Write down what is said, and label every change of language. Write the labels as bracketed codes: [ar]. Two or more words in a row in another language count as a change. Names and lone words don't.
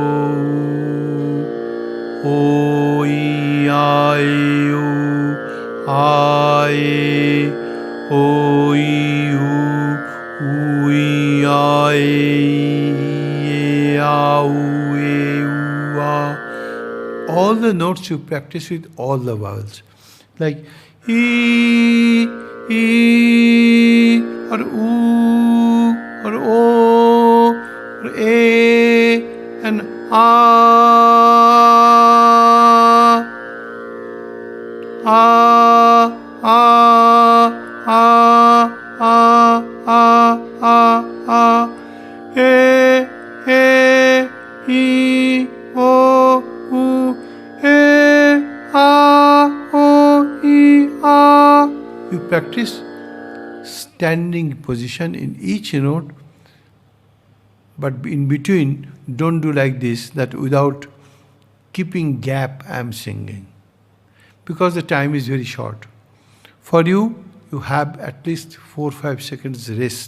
[en] ও, ই, আ, এ, ও, আ, এ, ও, ই, উ, উ, ই, আ, এ, ই, এ, আ, উ, এ, উ, আ. All the notes you practice with all the vowels. Like E, E, or U, or O, or A, and A, A, A, A, A, A, A, A, E, E, E, O, U, E, A, O, E, A. You practice standing position in each note, but in between, don't do like this, that without keeping gap I am singing. Because the time is very short. For you, you have at least 4-5 seconds rest.